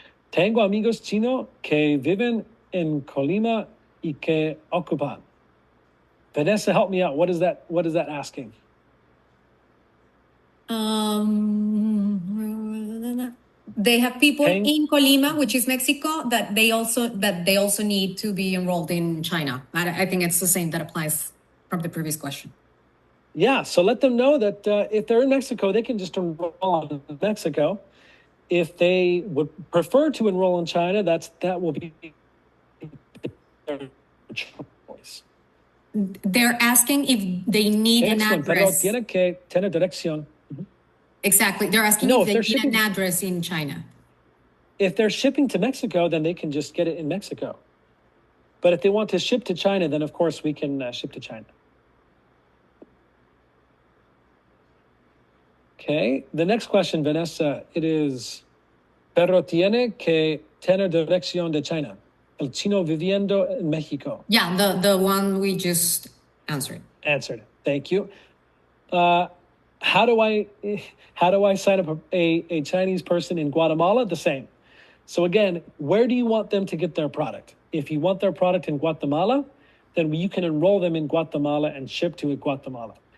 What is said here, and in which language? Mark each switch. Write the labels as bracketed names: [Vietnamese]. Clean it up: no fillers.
[Spanish] Tengo amigos chinos que viven en Colima y que ocupan. [English] Vanessa, help me out. What is that asking? They have people in Colima, which is Mexico, that they also need to be enrolled in China. I think it's the same that applies from the previous question. Yeah, so let them know that if they're in Mexico, they can just enroll in Mexico. If they would prefer to enroll in China, that will be their choice. They're asking if they need an address. [Spanish] Pero tiene que tener dirección. [English] Exactly. They're asking if they need an address in China. If they're shipping to Mexico, then they can just get it in Mexico. But if they want to ship to China, then of course we can ship to China. Okay, the next question, Vanessa, it is, [Spanish] pero tiene que tener dirección de China. El chino viviendo en Mexico. [English] Yeah, the one we just answered. Answered. Thank you. How do I sign up a Chinese person in Guatemala? The same. So again, where do you want them to get their product? If you want their product in Guatemala, then you can enroll them in Guatemala and ship to Guatemala.